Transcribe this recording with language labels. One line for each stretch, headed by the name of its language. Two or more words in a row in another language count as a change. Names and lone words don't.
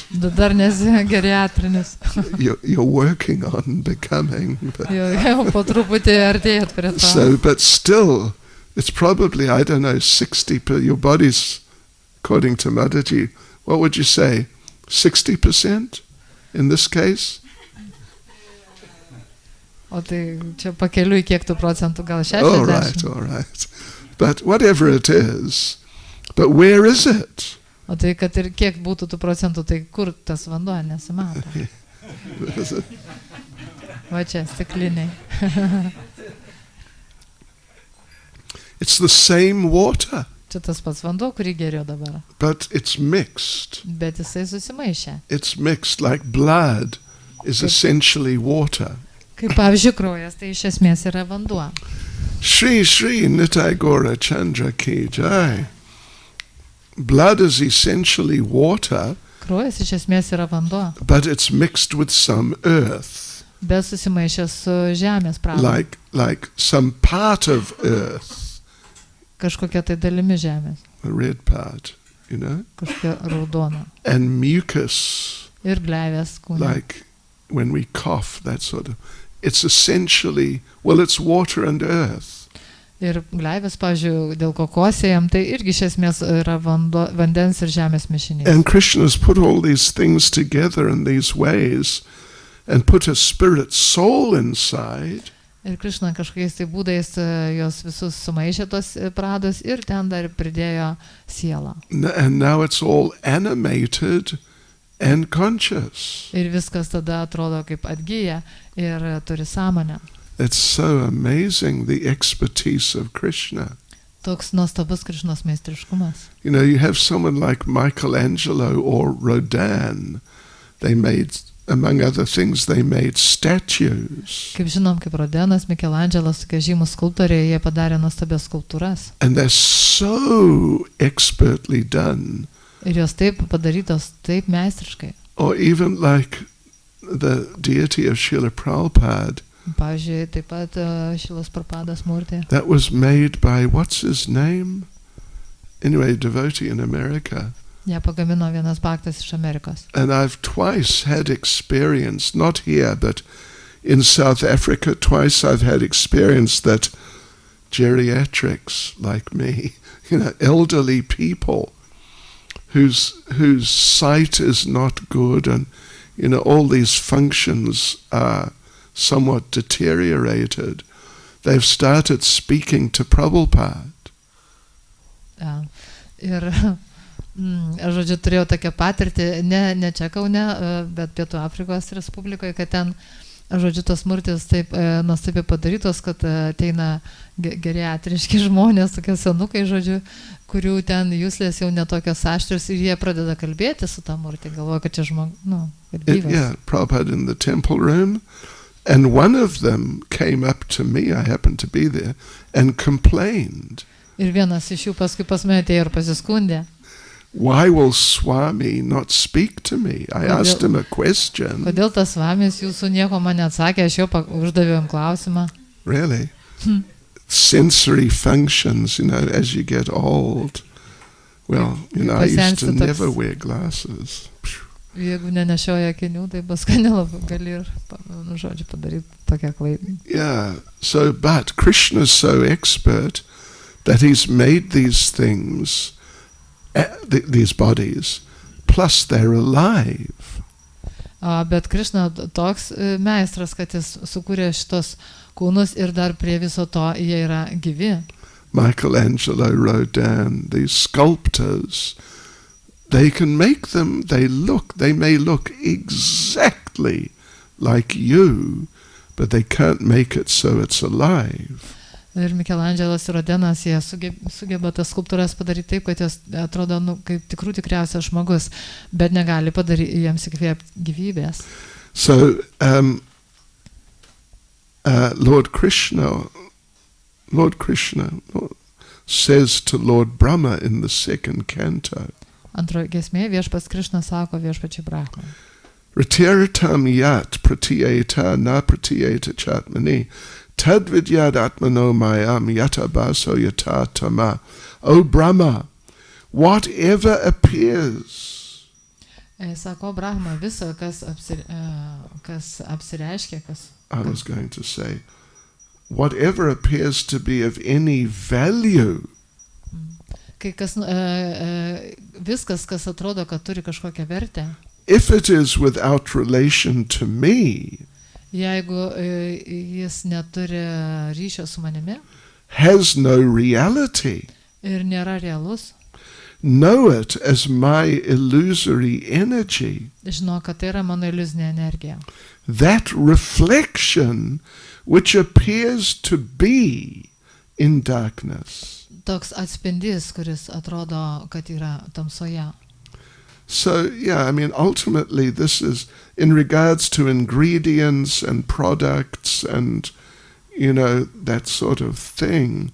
Lithuanian: Dar nesi geriatrinis.
English: You're working on becoming. But
Lithuanian: Jau po truputį artėjat prie to.
English: so, but still, it's probably, I don't know, 60%. Your body's, according to Mataji, what would you say? 60% in this case?
Lithuanian: O tai čia pakeliui kiek tų procentų, gal 60?
English: All right. But whatever it is, but where is it?
Lithuanian: O tai kad ir kiek būtų tų procentų, tai kur tas vanduo nesimato? Va čia, stikliniai.
English: It's the same water,
Lithuanian: Čia tas pats vanduo, kurį geriau dabar.
English: but it's mixed.
Lithuanian: Bet jisai susimaišė.
English: It's mixed like blood is essentially water.
Lithuanian: Kaip pavyzdžiui kraujas, tai iš esmės yra vanduo.
Hindi: Shri Shri Nitai Gora Chandra Ki Jai.
English: Blood is essentially water,
Lithuanian: Kraujas iš esmės yra vanduo,
English: but it's mixed with some earth,
Lithuanian: bet susimaišė su žemės pradžiu.
English: like some part of earth,
Lithuanian: Kažkokia tai dalimi žemės,
English: the red part,
Lithuanian: kažkokia raudona.
English: and mucus,
Lithuanian: Ir gleivės kūne.
English: like when we cough, that sort of. It's essentially, well, it's water and earth.
Lithuanian: Ir gleivės, pavyzdžiui, dėl ko kosėjam, tai irgi iš esmės yra vandens ir žemės mišinys.
English: And Krishna's put all these things together in these ways and put a spirit soul inside.
Lithuanian: Ir Krišna kažkokiais tai būdais jos visus sumaišė tos pradus ir ten dar pridėjo sielą.
English: And now it's all animated and conscious.
Lithuanian: Ir viskas tada atrodo kaip atgyja ir turi sąmonę.
English: It's so amazing, the expertise of Krishna.
Lithuanian: Toks nuostabus Krišnos meistriškumas.
English: You have someone like Michelangelo or Rodin. They made, among other things, they made statues.
Lithuanian: Kaip žinom, kaip Rodenas, Mikelandželas, tokie žymus skulptoriai, jie padarė nuostabias skulptūras.
English: And they're so expertly done
Lithuanian: Ir jos taip padarytos, taip meistriškai.
English: Or even like the deity of Srila Prabhupada,
Lithuanian: Pavyzdžiui, taip pat Šilas Prabhupadas Murtė.
English: that was made by, what's his name? Anyway, devotee in America.
Lithuanian: Ją pagamino vienas baktas iš Amerikos.
English: And I've twice had experience, not here, but in South Africa, twice I've had experience that geriatrics like me, elderly people whose sight is not good, and all these functions are somewhat deteriorated. They've started speaking to Prabhupada.
Lithuanian: Ja. Ir, žodžiu, turėjau tokią patirtį, ne čia Kaune, bet Pietų Afrikos Respublikoje, kad ten, žodžiu, tos murtis taip nuostabiai padarytos, kad ateina geriatriški žmonės, tokie senukai, žodžiu, kurių ten jūslės jau netokios aštrios ir jie pradeda kalbėti su tą murtį, galvoja, kad čia kad gyvas.
English: Yeah, Prabhupada in the temple room, and one of them came up to me, I happened to be there, and complained.
Lithuanian: Ir vienas iš jų paskui pas mane atėjo ir pasiskundė.
English: Why will Swami not speak to me? I asked him a question.
Lithuanian: Kodėl tas Svamis jūsų nieko man neatsakė, aš jau uždaviau jam klausimą.
English: Really? Sensory functions, as you get old. Well, I used to never wear glasses.
Lithuanian: Jeigu nenešioja akinių, tai paskui nelabai gali ir, žodžiu, padaryti tokią klaidą.
English: Yeah, but Krishna's so expert that he's made these things, these bodies, plus they're alive.
Lithuanian: Bet Krishna toks meistras, kad jis sukūrė šitos kūnus ir dar prie viso to jie yra gyvi.
English: Michelangelo wrote down, these sculptors, they can make them, they may look exactly like you, but they can't make it so it's alive.
Lithuanian: Ir Michelangelo ir Rodenas, jie sugeba tas skulptūras padaryti taip, kad jos atrodo kaip tikriausias žmogus, bet negali padaryti jiems įkvėpti gyvybės.
English: So, Lord Krishna says to Lord Brahma in the second canto,
Lithuanian: Antroji giesmė viešpats Krishna sako viešpačiai Brahmai.
Sanskrit: Ratiratam yat pratiyeta na pratiyeta chatmani tadvidyad atmano mayam yata baso yata tama.
English: O Brahma, whatever appears.
Lithuanian: Sako Brahma, visa, kas apsireiškia, kas...
English: I was going to say, whatever appears to be of any value.
Lithuanian: Kai viskas, kas atrodo, kad turi kažkokią vertę.
English: If it is without relation to me,
Lithuanian: jeigu jis neturi ryšio su manimi,
English: has no reality,
Lithuanian: ir nėra realus,
English: know it as my illusory energy.
Lithuanian: Žinau, kad tai yra mano iliuzinė energija.
English: That reflection which appears to be in darkness.
Lithuanian: Toks atspindys, kuris atrodo, kad yra tamsoje.
English: So, yeah, ultimately this is in regards to ingredients and products and, that sort of thing.